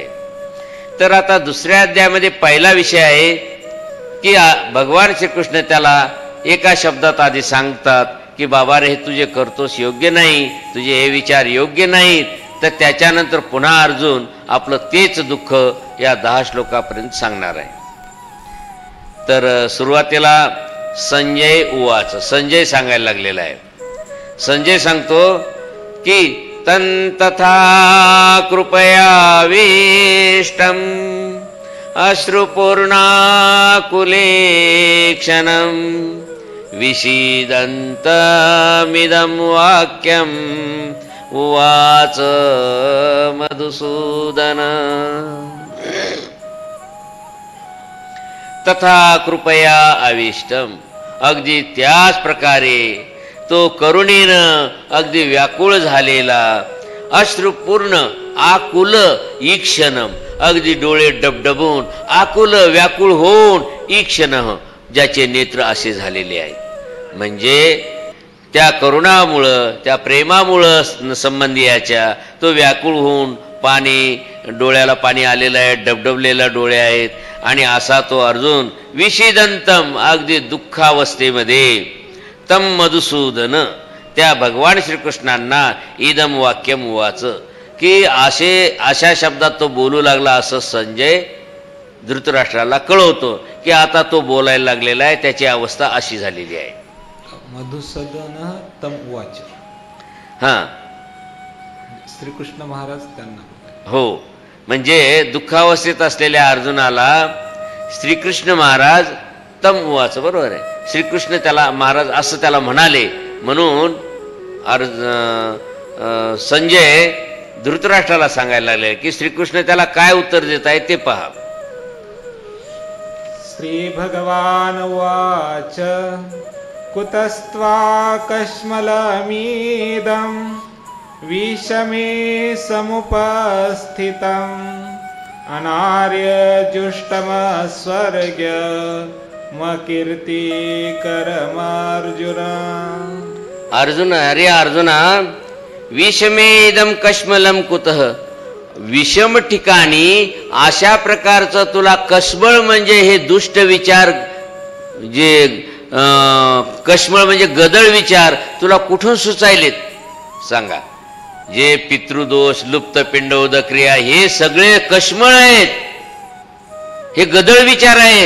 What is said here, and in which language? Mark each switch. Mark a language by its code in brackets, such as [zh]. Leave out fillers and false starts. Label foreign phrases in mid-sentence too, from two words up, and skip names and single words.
[mr] तर आता दुसऱ्या अध्यायामध्ये पहिला विषय आहे की भगवान श्रीकृष्ण त्याला एका शब्दात आधी सांगतात की बाबा रे, हे तुझे करतोस योग्य नाही, तुझे हे विचार योग्य नाहीत. तर त्याच्यानंतर पुन्हा अर्जुन आपलं तेच दुःख या 10 श्लोकापर्यंत सांगणार आहे. तर सुरुवातीला संजय उवाच, संजय सांगायला लागलेला आहे. संजय सांगतो की [sa] तथा कृपयावेष्टम् अश्रुपूर्णाकुलेक्षणम् विषीदन्तमिदं वाक्यम् उवाच मधुसूदन. तथा कृपया आविष्टम. [mr] अगदी त्याच प्रकारे तो करुणेनं अगदी व्याकुळ झालेला, [sa] अश्रुपूर्ण आकुल ईक्षणम, [mr] अगदी डोळे डबडबून आकुल व्याकुळ होऊन ईक्षण, ज्याचे नेत्र असे झालेले आहेत. म्हणजे त्या करुणामुळं, त्या प्रेमामुळं संबंधियाच्या तो व्याकुळ होऊन डोळ्याला पाणी आलेलं आहे, डबडबलेला डोळे आहेत. आणि असा तो अर्जुन विषीदंतम, अगदी दुःखावस्थेमध्ये, तम मधुसूदन, त्या भगवान श्रीकृष्णांना [sa] इदम वाक्यम उवाच, [mr] की अशा शब्दात तो बोलू लागला असं संजय धृतराष्ट्राला कळवतो की आता तो बोलायला लागलेला आहे, त्याची अवस्था अशी झालेली आहे. [sa] मधुसूदन तम उवाच. [mr] हां, श्रीकृष्ण महाराज त्यांना. हो, म्हणजे दुःखावस्थेत असलेल्या अर्जुनाला श्रीकृष्ण महाराज [sa] तम उवाच, [mr] बरोबर आहे. श्रीकृष्ण त्याला महाराज असं त्याला म्हणाले. म्हणून संजय धृतराष्ट्राला सांगायला लागले की श्रीकृष्ण त्याला काय उत्तर देत आहे ते पहा. [sa] श्री भगवान उवाच कुतस्त्वाकश्मलमीदं विषमे समुपस्थितम् अनार्यजुष्टमस्वर्ग्यमकीर्तिकरमर्जुन. [mr] अर्जुन, अरे अर्जुना, [sa] विषमेदम कश्मलम कुतः, [mr] विषम ठिकाणी अशा प्रकारचं तुला कश्मळ म्हणजे हे दुष्ट विचार, जे कश्मळ म्हणजे गदळ विचार तुला कुठून सुचायलेत सांगा. जे पितृदोष, लुप्त पिंड उदक्रिया हे सगळे कश्मळ आहेत, हे गदळ विचार आहेत.